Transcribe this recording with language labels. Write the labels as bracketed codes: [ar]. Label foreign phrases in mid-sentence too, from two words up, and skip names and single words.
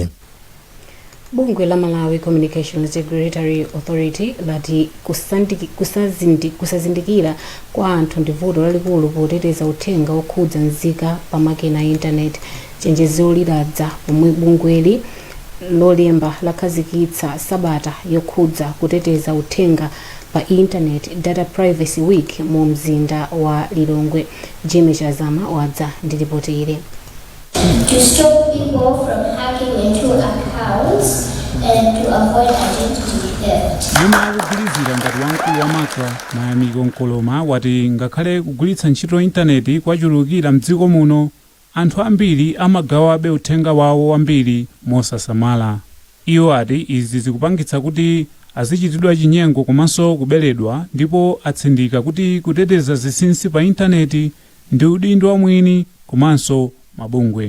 [ny] Bungwe la Malawi Communications Regulatory Authority lati kusazindikira kwa anthu ndi vuto lalikulu poteteza uthenga okhudza nzika pa makina a intaneti. Chenjezo lidadza pomwe bungweli lolemba lakhazikitsa sabata yokhudza kuteteza uthenga pa internet Data Privacy Week mu mzinda wa Lilongwe. Jimmy Chazama wadza ndi ripoti ili. [en] To stop people from hacking into accounts and to avoid identity theft. [ny] Yomwe akugwirizira ngati wamkulu wa makwa Mayamiko Nkoloma wati ngakhale kugwiritsa ntchito intaneti kwachulukira mdziko muno, anthu ambiri amagawabe uthenga wawo wambiri mosasamala. Iwo ati izi zikupangitsa kuti azichitidwa chinyengo komanso kuberedwa, ndipo atsindika kuti kuteteza zinsinsi pa intaneti ndi udindo wa mwini komanso mabungwe.